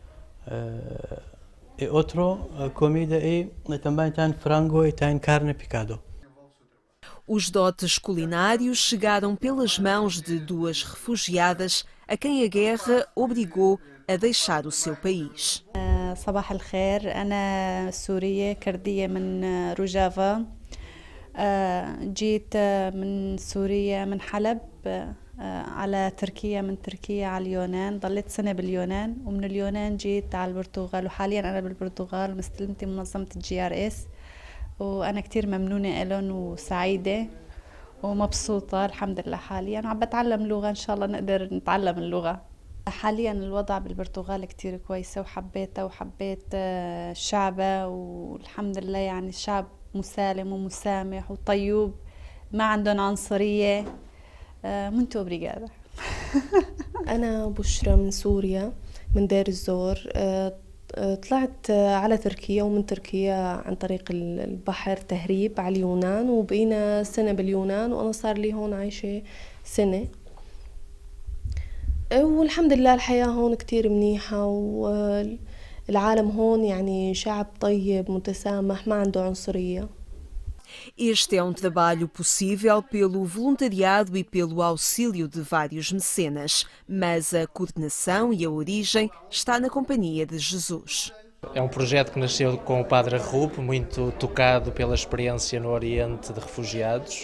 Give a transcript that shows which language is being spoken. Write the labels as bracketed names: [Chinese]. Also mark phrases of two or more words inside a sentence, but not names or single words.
[Portuguese] E outra comida é também tem frango e tem carne picada. Os dotes culinários chegaram pelas mãos de duas refugiadas a quem a guerra obrigou a deixar o seu país. [Arabic] صباح الخير، أنا سورية كردية من رجافة. جيت من سوريا من حلب على تركيا، من تركيا على اليونان، ضليت سنة باليونان، ومن اليونان جيت على البرتغال، وحاليا أنا بالبرتغال مستلمتي منظمة GRS، وأنا كتير ممنونة إلهم وسعيدة ومبسوطة الحمد لله. حاليا عم بتعلم لغة، إن شاء الله نقدر نتعلم اللغة. حاليا الوضع بالبرتغال كتير كويسة وحبيتها وحبيت شعبها، والحمد لله يعني الشعب مسالم ومسامح وطيوب، ما عندهم عنصرية. [Portuguese] muito obrigada. [Arabic] أنا بشرى من سوريا من دير الزور. طلعت على تركيا، ومن تركيا عن طريق البحر تهريب على اليونان، وبقينا سنة باليونان، وأنا صار لي هون عايشة سنة. والحمد لله الحياة هون كتير منيحة والعالم هون يعني شعب طيب متسامح ما عنده عنصرية. [Portuguese] Este é um trabalho possível pelo voluntariado e pelo auxílio de vários mecenas, mas a coordenação e a origem está na Companhia de Jesus. É um projeto que nasceu com o Padre Rupp, muito tocado pela experiência no Oriente de refugiados.